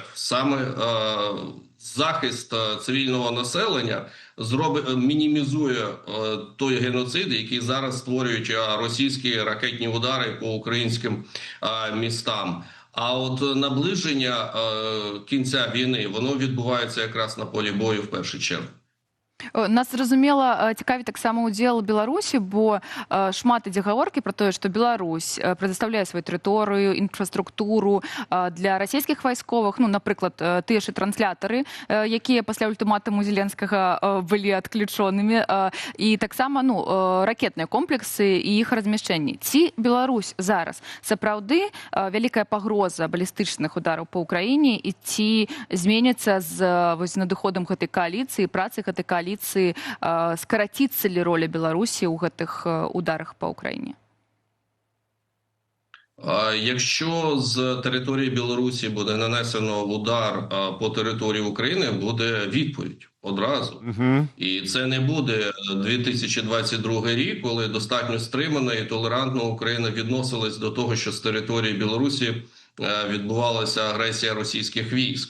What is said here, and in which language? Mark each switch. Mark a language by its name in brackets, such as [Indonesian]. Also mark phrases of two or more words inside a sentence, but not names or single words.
[Ukrainian] Саме захист цивільного населення мінімізує той геноцид, який зараз створюють російські ракетні удари по українським містам. А от наближення кінця війни, воно відбувається якраз на полі бою в першу чергу. [Belarusian] Нас, зразумела, цікавіць таксама ўдзел Беларусі, бо шмат ідзе гаворкі пра тое, што Беларусь прадастаўляе сваю тэрыторыю, інфраструктуру для расійскіх вайсковых, ну, напрыклад, тыя ж і транслятары, якія пасля ультыматуму Зеленскага былі адключонымі, і таксама, ну, ракетныя комплексы і іх размяшчэнні. Ці Беларусь зараз сапраўды вялікая пагроза балістычных удараў па ўкраіне, і ці зменіцца з надыходам гэтай кааліцыі, працы гэтай кааліцыі, скараціцца ли роля Беларусі ў гэтых ударах па Україні? [Ukrainian] Якщо з території Білорусі буде нанесено удар по території України, буде відповідь одразу. І це не буде 2022 рік, коли достатньо стримана і толерантно Україна відносилась до того, що з території Білорусі відбувалася агресія російських військ.